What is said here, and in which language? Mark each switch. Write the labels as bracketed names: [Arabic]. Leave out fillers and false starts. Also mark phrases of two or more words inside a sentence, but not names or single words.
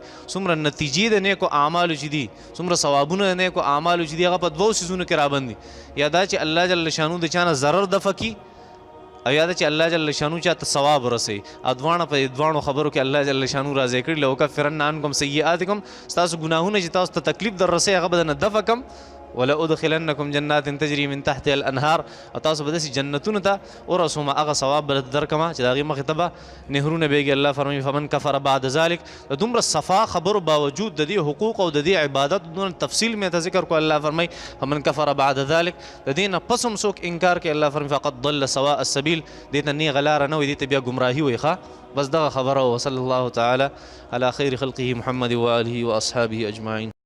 [Pashto] څومره نتیجې د نیکو اعمالو چې دي، څومره ثوابونه د نیکو اعمالو چې دي هغه په 2 څیزونو کې رابندي. یا دا چې الله جل شانو د چانه ضرر دفع کي، او یا دا چې الله جل شانو چاته ثواب ورسوي. ادوانه په دوانو خبرو کې الله جل شانو راضي کړي [Arabic] لوکفرن عنکم سیئاتکم. [Pashto] ستاسو ګناهونه چې تاسو ته تکلیف در رسوي هغه به نه دفع کم. [Arabic] ولا ادخلنکم جنات تجری من تحتها الانهار. [Pashto] او تاسو به داسې جنتونو ته ورسوم هغه ثواب به درکمه چې د هغې مخې ته به نهرونه بهږي. الله فرمایي [Arabic] فمن کفر بعد ذلک. [Pashto] د دومره صفا خبرو باوجود د دې حقوق او د دې عبادت دونه تفصیل مې ته ذکر کو. الله فرمایي [Arabic] فمن کفر بعد ذلک، [Pashto] د دې نه پس هم څوک انکار کوي الله فرمایي [Arabic] فقد ضل سواء السبیل. [Pashto] دې ته نیغه لاره نه وي، دې ته بیا ګمراهي وي. ښه بس دغه خبره. [Arabic] وصلی الله تعالی علی خیر خلقه محمد و آله و اصحابه اجمعین.